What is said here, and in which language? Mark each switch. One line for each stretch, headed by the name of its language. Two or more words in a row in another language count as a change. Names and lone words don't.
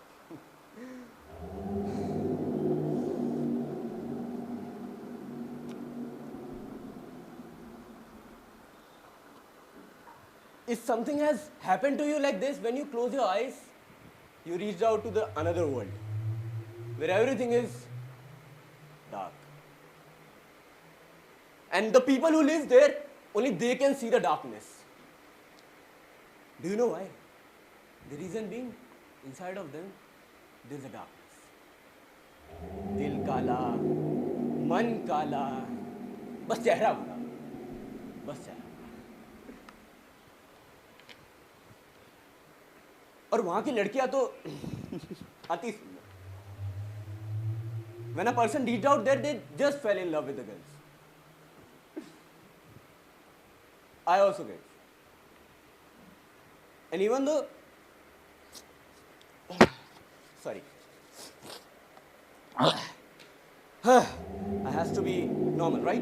English: If something has happened to you like this, when you close your eyes, you reach out to the another world, where everything is dark. And the people who live there, only they can see the darkness. Do you know why? The reason being, inside of them, there is a darkness.
Hindi: Dil kala, man kala, bas chehra bura, bas chehra. और वहां की लड़कियां तो अति सुंदर.
English: When a person reached out there, they just fell in love with the girls. I also get. And even though, sorry, I has to be normal, right?